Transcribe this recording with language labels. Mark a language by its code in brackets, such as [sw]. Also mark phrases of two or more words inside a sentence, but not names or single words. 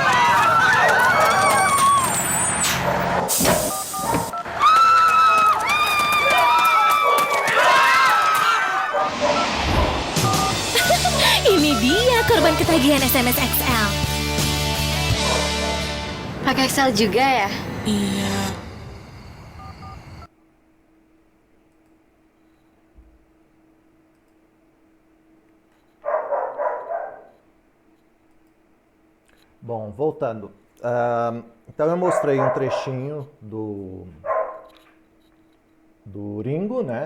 [id] Ini dia korban ketagihan SMS XL. Pakai Excel juga ya? Iya. [pt] Bom, voltando. Então eu mostrei um trechinho do Ringo, né?